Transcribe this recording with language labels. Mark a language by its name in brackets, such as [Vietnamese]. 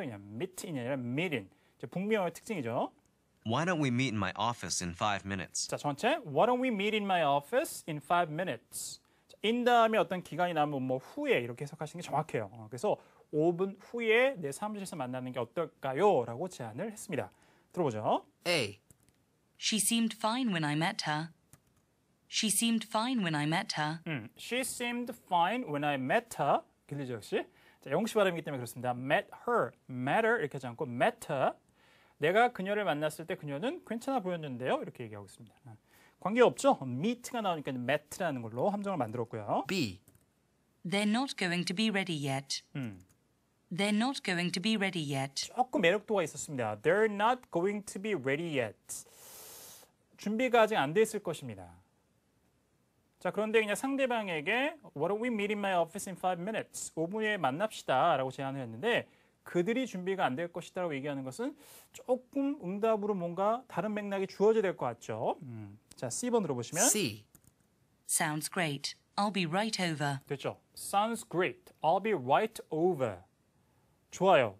[Korean] 그냥 [English] meet in [Korean] 이 아니라 meet in. 북미어의 특징이죠. [English] Why don't we meet in my office in 5 minutes? 자, 전체 Why don't we meet in my office in 5 minutes? [Korean] 자, in 다음에 어떤 기간이 나면 뭐 후에 이렇게 해석하시는 게 정확해요. 그래서 5분 후에 내 사무실에서 만나는 게 어떨까요? 라고 제안을 했습니다. 들어보죠. [English] A. She seemed fine when I met her. She seemed fine when I met her. She seemed fine when I met her. [Korean] 들리죠, 역시? 자, 영국식 발음이기 때문에 그렇습니다. [English] met her, met her [Korean] 이렇게 하지 않고 [English] met her. [Korean] 내가 그녀를 만났을 때 그녀는 괜찮아 보였는데요. 이렇게 얘기하고 있습니다. 관계없죠? meet가 나오니까 met라는 걸로 함정을 만들었고요. [English] B. They're not going to be ready yet. They're not going to be ready yet. [Korean] 조금 매력도가 있었습니다. [English] They're not going to be ready yet. [Korean] 준비가 아직 안 돼 있을 것입니다. 자, 그런데 그냥 상대방에게 [English] Why don't we meet in my office in 5 minutes? [Korean] 5분 후에 만납시다 라고 제안을 했는데 그들이 준비가 안 될 것이다 라고 얘기하는 것은 조금 응답으로 뭔가 다른 맥락이 주어져야 될 것 같죠. 자, C번 들어보시면 [English] C. Sounds great. I'll be right over. [Korean] 됐죠. [English] Sounds great. I'll be right over. [Korean] 좋아요.